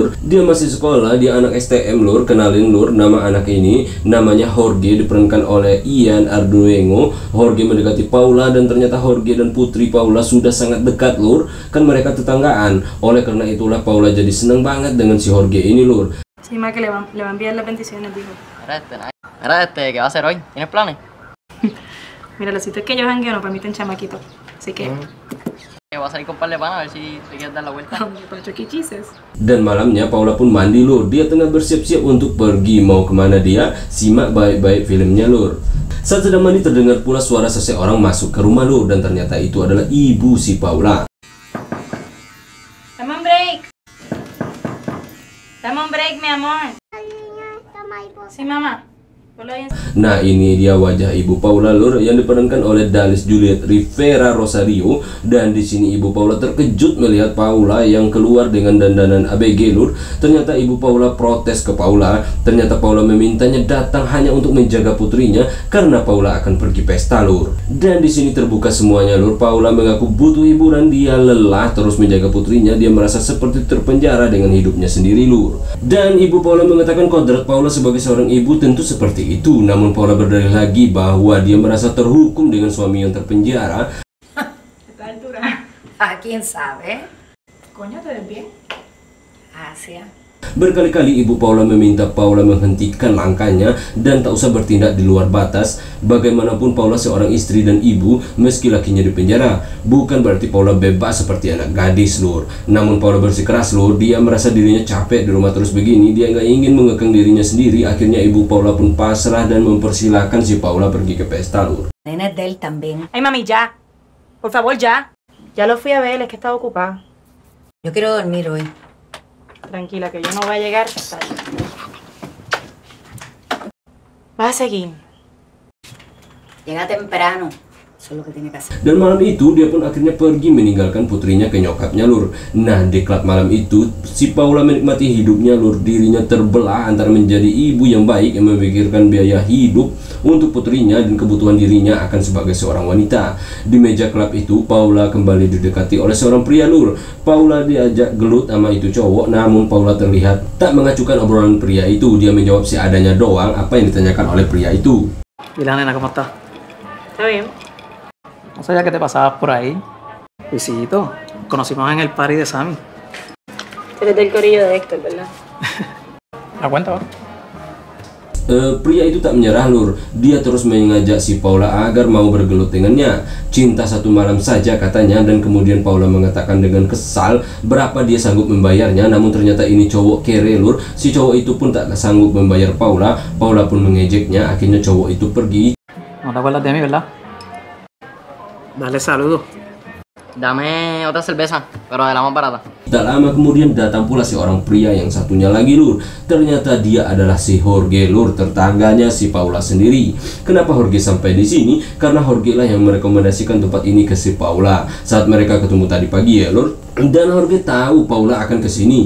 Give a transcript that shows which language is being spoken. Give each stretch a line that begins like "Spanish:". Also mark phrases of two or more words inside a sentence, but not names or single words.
Indonesian: Dia masih sekolah, dia anak STM lur. Kenalin lur, nama anak ini namanya Jorge, diperankan oleh Ian Arduengo. Jorge mendekati Paula, dan ternyata Jorge dan putri Paula sudah sangat dekat lur. Kan mereka tetanggaan. Oleh karena itulah Paula jadi senang banget dengan si Jorge ini lur.
Spanish: Sí, más que le va a enviar las bendiciones, dijo. Mira, ¿qué va a hacer hoy? ¿Tienes planes? Mira, los sitios que yo jangueo no permiten chamaquitos. Así que... Voy a salir con un par de panas a ver si te quieres dar la vuelta. Para Chucky Cheeses.
Indonesian: Dan malamnya Paula pun mandi lur. Dia tengah bersiap-siap untuk pergi. Mau kemana dia? Simak baik-baik filmnya lur. Saat sedang mandi, terdengar pula suara seseorang masuk ke rumah lur. Dan ternyata itu adalah ibu si Paula.
Spanish: Dame un break. Dame un break, mi amor. Sí, mamá.
Indonesian: Nah, ini dia wajah ibu Paula lur, yang diperankan oleh Dalis Juliet Rivera Rosario. Dan di sini ibu Paula terkejut melihat Paula yang keluar dengan dandanan ABG lur. Ternyata ibu Paula protes ke Paula. Ternyata Paula memintanya datang hanya untuk menjaga putrinya karena Paula akan pergi pesta lur. Dan di sini terbuka semuanya lur. Paula mengaku butuh hiburan, dia lelah terus menjaga putrinya. Dia merasa seperti terpenjara dengan hidupnya sendiri lur. Dan ibu Paula mengatakan kodrat Paula sebagai seorang ibu tentu seperti itu. Namun Paula berdalih lagi bahwa dia merasa terhukum dengan suami yang terpenjara.
Spanish: ¿A quién sabe? Coño, ¿te ves bien? Gracias.
Indonesian: Berkali-kali ibu Paula meminta Paula menghentikan langkahnya dan tak usah bertindak di luar batas. Bagaimanapun Paula seorang istri dan ibu meski lakinya di penjara. Bukan berarti Paula bebas seperti anak gadis, lur. Namun Paula bersikeras, lur. Dia merasa dirinya capek di rumah terus begini. Dia nggak ingin mengekang dirinya sendiri. Akhirnya ibu Paula pun pasrah dan mempersilahkan si Paula pergi ke pesta, lur.
Spanish: Nena de él también. Ay, mami, ya. Por favor, ya. Ya lo fui a ver, es que estaba ocupada. Yo quiero dormir hoy. Tranquila, que yo no voy a llegar hasta allá. Vas a seguir. Llega temprano. Eso es lo que tiene que hacer.
Indonesian: Dan malam itu dia pun akhirnya pergi meninggalkan putrinya ke nyokapnya, lur. Nah, di klub malam itu si Paula menikmati hidupnya, lur. Dirinya terbelah antara menjadi ibu yang baik yang memikirkan biaya hidup untuk putrinya dan kebutuhan dirinya akan sebagai seorang wanita. Di meja klub itu Paula kembali didekati oleh seorang pria, lur. Paula diajak gelut sama itu cowok, namun Paula terlihat tak mengacukan obrolan pria itu. Dia menjawab seadanya doang apa yang ditanyakan oleh pria itu.
Spanish: ¿Y la nena cómo está? ¿Está bien? No sabía que te pasabas por ahí. Luisito, conocimos en el party de Sammy. Eres del corillo de Héctor, ¿verdad? ¿La cuenta, va?
Indonesian: Pria itu tak menyerah, lur. Dia terus mengajak si Paula agar mau bergelut dengannya. Cinta satu malam saja katanya, dan kemudian Paula mengatakan dengan kesal berapa dia sanggup membayarnya. Namun ternyata ini cowok kere, lur. Si cowok itu pun tak sanggup membayar Paula. Paula pun mengejeknya. Akhirnya cowok itu pergi.
Spanish: No te acuerdas de mí, ¿verdad? Dale saludos. Dame otra cerveza, pero de la más barata.
Indonesian: Tak lama kemudian datang pula si orang pria yang satunya lagi, lur. Ternyata dia adalah si Jorge, lur, tetangganya si Paula sendiri. Kenapa Jorge sampai di sini? Karena Jorge lah yang merekomendasikan tempat ini ke si Paula saat mereka ketemu tadi pagi, ya, lur. Dan Jorge tahu Paula akan ke sini.